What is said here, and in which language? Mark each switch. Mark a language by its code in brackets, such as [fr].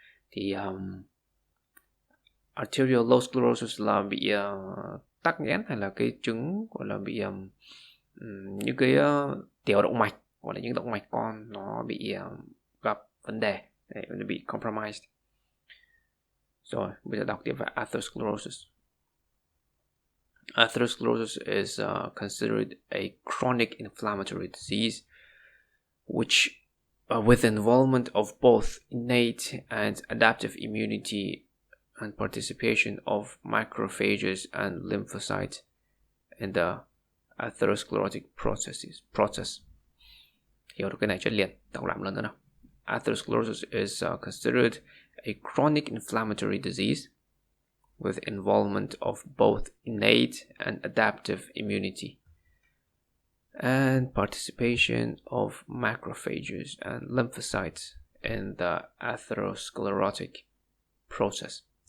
[vi] Thì arteriolosclerosis là bị tắc nghẽn hay là cái chứng gọi là bị những cái tiểu động mạch, gọi là những động mạch con nó bị gặp vấn đề, nó bị compromised. Rồi, bây giờ đọc tiếp về atherosclerosis. [en] Atherosclerosis is considered a chronic inflammatory disease which with involvement of both innate and adaptive immunity and participation of macrophages and lymphocytes in the atherosclerotic process. [vi] Hiểu được cái này chất liền, đọc lại một lần nữa nào. [en] Atherosclerosis is considered a chronic inflammatory disease with involvement of both innate and adaptive immunity and participation of macrophages and lymphocytes in the atherosclerotic process.